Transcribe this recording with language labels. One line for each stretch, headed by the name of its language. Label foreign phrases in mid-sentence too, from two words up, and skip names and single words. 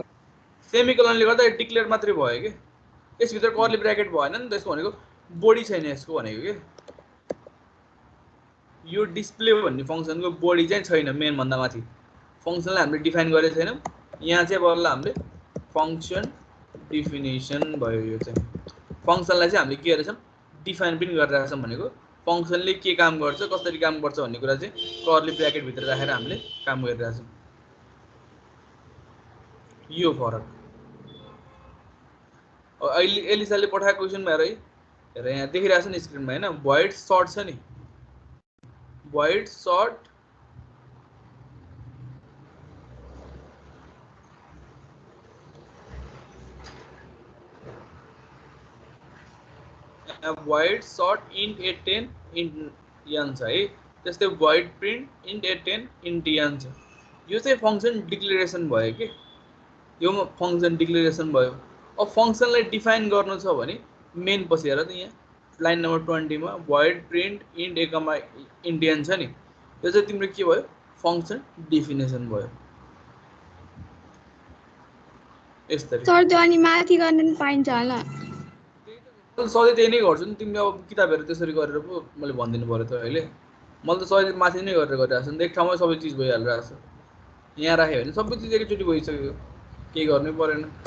Nepali: सेमिकोलनले गर्दा डिक्लेयर मात्रै भयो के यसभित्र
English: curly bracket
Nepali: भएन नि त्यसको भनेको बडी छैन यसको भनेको के यो डिस्प्ले भन्ने फंक्सनको बडी चाहिँ छैन मेन भन्दा माथि फंक्सनलाई हामीले डिफाइन गरेको छैनौं यहाँ चाहिँ बल्ल हामीले
English: function definition
Nepali: भयो यो चाहिँ फंक्सनलाई चाहिँ हामीले के गरेछौं डिफाइन पनि गरिरहेछौं भनेको फंक्सनले के काम गर्छ कसरी काम गर्छ भन्ने कुरा चाहिँ
English: curly bracket
Nepali: भित्र राखेर हामीले काम गरिरहेछौं यो फरक अहिले एलिसाले पठाएको क्वेशन भएर है हेर यहाँ देखिरहेछ नि स्क्रिनमा हैन
English: void sort
Nepali: छ नि
English: void sort void sort int a10 int n
Nepali: छ है त्यस्तै
English: void print int a10 int
Nepali: n छ यो चाहिँ
English: function declaration
Nepali: भयो के यो
English: function declaration
Nepali: भयो अब फंक्सनलाई डिफाइन गर्नु छ भने मेन पछि हेर त यहाँ
English: line number
Nepali: 20 मा
English: void print int a int n
Nepali: छ नि यो चाहिँ तिम्रो के भयो
English: function definition
Nepali: भयो यसरी सर त्यो अनि माथि गर्न पनि पाइन्छ होला सधैँ त्यही नै गर्छु नि तिमीले अब किताबहरु त्यसरी गरेर पो मैले भन्दिनु पर्यो त अहिले मैले त सधैँ माथि नै गरेर गरिरहेछु नि एक ठाउँमै सबै चीज भइहाल्छ यहाँ राख्यो भने सबै चीज एकैचोटी भइसक्यो केही गर्नै परेन